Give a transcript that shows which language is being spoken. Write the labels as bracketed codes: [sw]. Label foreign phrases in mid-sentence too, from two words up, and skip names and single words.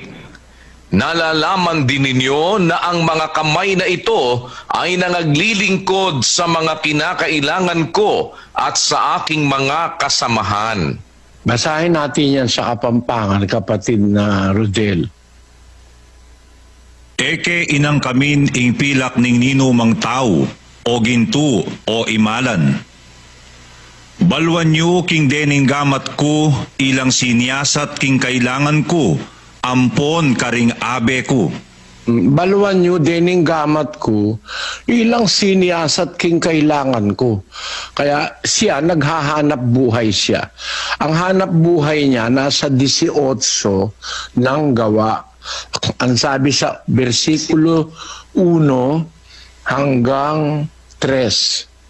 [tl] Nalalaman din ninyo na ang mga kamay na ito ay nangaglilingkod sa mga kinakailangan ko at sa aking mga kasamahan. Basahin natin yan sa Kapampangan, kapatid na Rodel. [pam] Eke inang kamin ing pilak ning ninumang tao o ginto o imalan. Balwan nyo king dening gamat ko, ilang sinyasat king kailangan ko, ampon karing abe ko. Balwan nyo dening gamat ko, ilang sinyasat king kailangan ko. [tl] Kaya siya, naghahanap buhay siya. Ang hanap buhay niya nasa 18 ng Gawa. Ang sabi sa versikulo 1 hanggang 3.